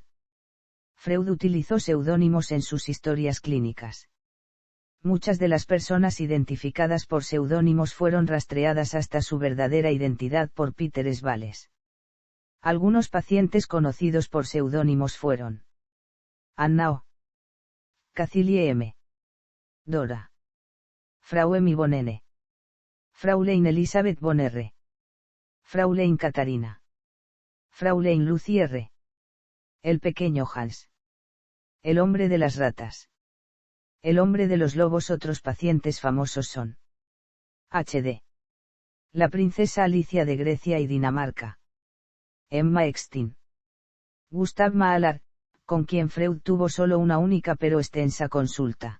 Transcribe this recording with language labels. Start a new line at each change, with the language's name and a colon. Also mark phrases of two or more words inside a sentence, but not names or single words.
Spanish: Freud utilizó seudónimos en sus historias clínicas. Muchas de las personas identificadas por seudónimos fueron rastreadas hasta su verdadera identidad por Peter Svales. Algunos pacientes conocidos por seudónimos fueron Anna O. Cacilie M. Dora. Frau Emmy von N. Fraulein Elisabeth von R. Fraulein Katarina. Fraulein Lucy R. El pequeño Hans. El hombre de las ratas. El hombre de los lobos. Otros pacientes famosos son H.D. La princesa Alicia de Grecia y Dinamarca. Emma Eckstein. Gustav Mahler, con quien Freud tuvo solo una única pero extensa consulta.